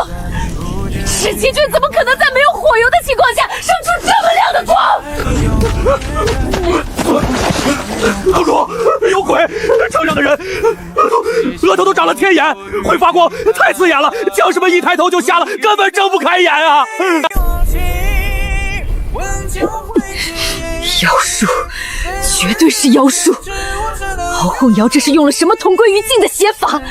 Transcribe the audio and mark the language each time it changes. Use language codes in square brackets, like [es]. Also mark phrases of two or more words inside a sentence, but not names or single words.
[zh] 赤旗軍怎麼可能在沒有火油的情況下生出這麼亮的光？公主，有鬼！城上的人額頭都長了天眼，會發光，太刺眼了！將士們一抬頭就瞎了，根本睜不開眼啊！妖術，絕對是妖術！敖鳳瑤這是用了什麼同歸於盡的邪法？